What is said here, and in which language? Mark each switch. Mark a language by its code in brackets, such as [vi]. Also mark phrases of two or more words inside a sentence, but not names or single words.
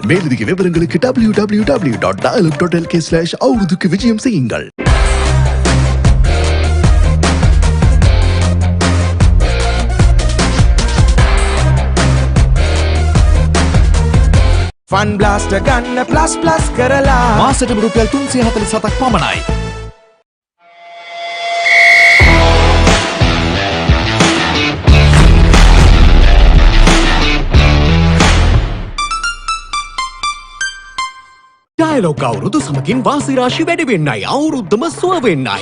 [ta] மேலதிக விவரங்களுக்கு www.dialog.lk/அவருதுக்கு விஜயம் செய்யுங்கள். [si] ෆන් බ්ලාස්ටර් ගන්න ප්ලස් කරලා මාසෙටම රුපියල් 347ක් පමණයි. ඩයලොග් අවුරුදු සමගින් වාසි රාශි වැඩි වෙන්නයි අවුරුද්දම සුව වෙන්නයි.